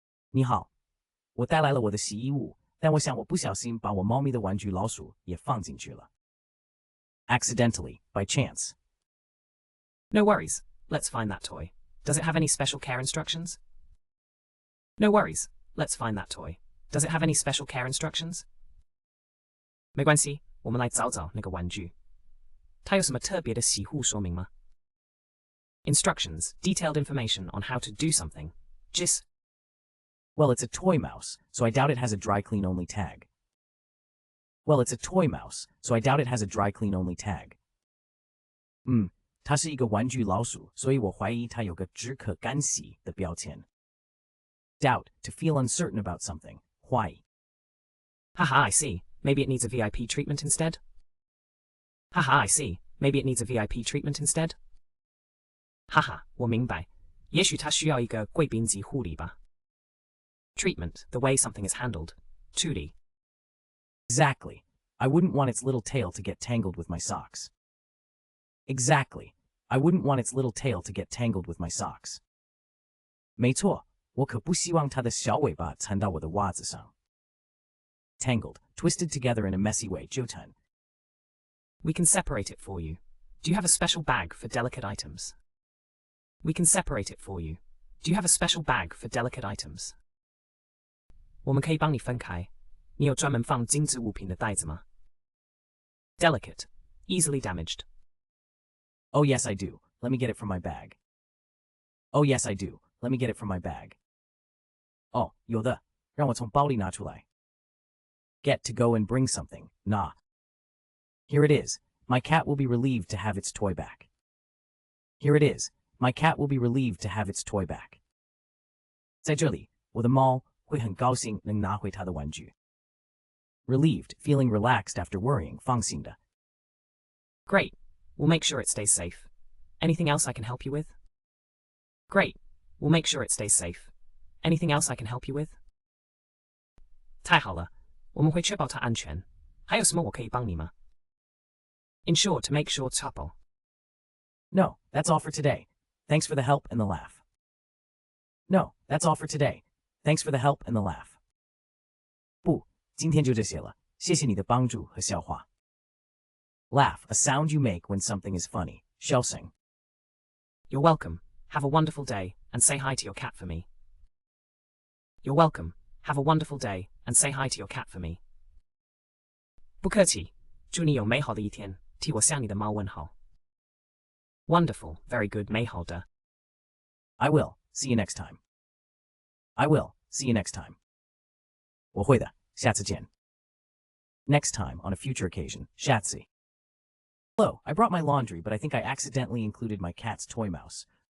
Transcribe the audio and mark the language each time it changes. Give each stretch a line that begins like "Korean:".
Chinese: 你好，我带来了我的洗衣物，但我想我不小心把我猫咪的玩具老鼠也放进去了。
English: Accidentally, by chance. No worries. Let's find that toy. Does it have any special care instructions? No worries. Let's find that toy. Does it have any special care instructions?
Chinese: 没关系，我们来找找那个玩具。它有什么特别的洗护说明吗？
English: Instructions, detailed information on how to do something. Just. Well, it's a toy mouse, so I doubt it has a dry clean only tag. Well, it's a toy mouse, so I doubt it has a dry clean only tag.
Chinese: 它是一个玩具老鼠，所以我怀疑它有个只可干洗的标签。
English: Doubt, to feel uncertain about something.
Chinese: 怀疑。
English: Haha, I see. Maybe it needs a VIP treatment instead? Haha, I see. Maybe it needs a VIP treatment instead?
Chinese: 哈哈，我明白。也许它需要一个贵宾级护理吧。
English: Treatment, the way something is handled.
Chinese: 处理。
English: Exactly. I wouldn't want its little tail to get tangled with my socks. Exactly. I wouldn't want its little tail to get tangled with my socks.
Chinese: 没错，我可不希望它的小尾巴缠到我的袜子上。
English: Tangled, twisted together in a messy way, 纠缠。 We can separate it for you. Do you have a special bag for delicate items? We can separate it for you. Do you have a special bag for delicate items?
Chinese: 我们可以帮你分开。你有专门放精致物品的袋子吗？
English: Delicate, easily damaged. Oh yes, I do. Let me get it from my bag. Oh yes, I do. Let me get it from my bag.
Chinese: 哦，有的，让我从包里拿出来。
English: Get to go and bring something. Nah. Here it is. My cat will be relieved to have its toy back. Here it is. My cat will be relieved to have its toy back.
Chinese: 在这里，我的猫会很高兴能拿回它的玩具。
English: Relieved, feeling relaxed after worrying, 放心的。 Great. We'll make sure it stays safe. Anything else I can help you with? Great. We'll make sure it stays safe. Anything else I can help you with?
Chinese: 太好了，我们会确保它安全。还有什么我可以帮你吗？
English: Ensure to make sure couple. No, that's all for today. Thanks for the help and the laugh. No, that's all for today. Thanks for the help and the laugh.
Chinese: 不，今天就这些了，谢谢你的帮助和笑话。
English: Laugh, a sound you make when something is funny.
Chinese: 笑声。
English: You're welcome. Have a wonderful day, and say hi to your cat for me. You're welcome. Have a wonderful day, and say hi to your cat for me.
Chinese: 不客气，祝你有美好的一天，替我向你的猫问好。
English: Wonderful, very good, 美好的。 I will. See you next time. I will. See you next time.
Chinese: 我会的，下次见。
English: Next time, on a future occasion,
Chinese: 下次。
English: Hello, I brought my laundry, but I think I accidentally included my cat's toy mouse.